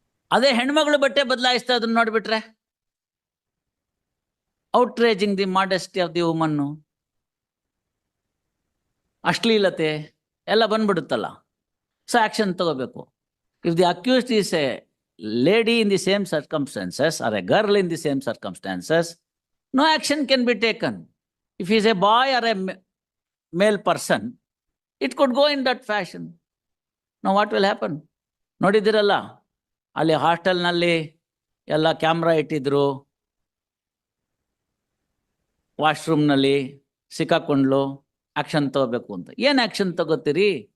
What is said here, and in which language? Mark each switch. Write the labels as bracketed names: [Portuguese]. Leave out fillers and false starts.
[Kannada] ಅದೇ ಹೆಣ್ಮಗಳು ಬಟ್ಟೆ ಬದಲಾಯಿಸ್ತಾ ಅದನ್ನ ನೋಡ್ಬಿಟ್ರೆ [English] outraging the modesty of the woman, [Kannada] ಅಶ್ಲೀಲತೆ ಎಲ್ಲ ಬಂದ್ಬಿಡುತ್ತಲ್ಲ. ಸೊ ಆಕ್ಷನ್ ತಗೋಬೇಕು. [English] If the accused is a lady in the same circumstances or a girl in the same circumstances, no action can be taken. If he is a boy or a male person, it could go in that fashion. Now what will happen? [Kannada] ನೋಡಿದಿರಲ್ಲ, ಅಲ್ಲಿ ಹಾಸ್ಟೆಲ್ನಲ್ಲಿ ಎಲ್ಲ camera ಇಟ್ಟಿದ್ರು, ವಾಶ್ರೂಮ್ನಲ್ಲಿ ಸಿಕ್ಕಾಕೊಂಡ್ಲು, action ತಗೋಬೇಕು ಅಂತ. ಏನ್ action ತಗೋತೀರಿ?